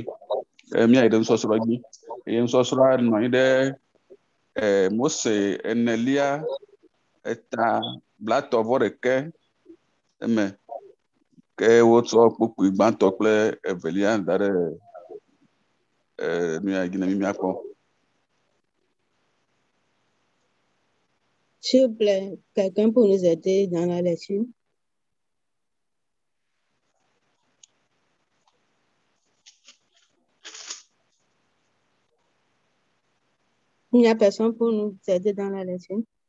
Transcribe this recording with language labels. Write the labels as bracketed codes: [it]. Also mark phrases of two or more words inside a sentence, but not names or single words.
[ee] Míayi ɖe nusɔsrɔ̃ dzi eye nusɔsrɔ̃a nɔ anyi ɖe Mose enelia eta blatɔ vɔ ɖeke eme ke wotsɔ kpokpui gbãtɔ kple evelia da ɖe nu ya dzi ne míakpɔ. [fr] S'il vous plaît, quelqu'un pour nous aider dans la lecture? Il n'y a personne pour nous aider dans la lecture?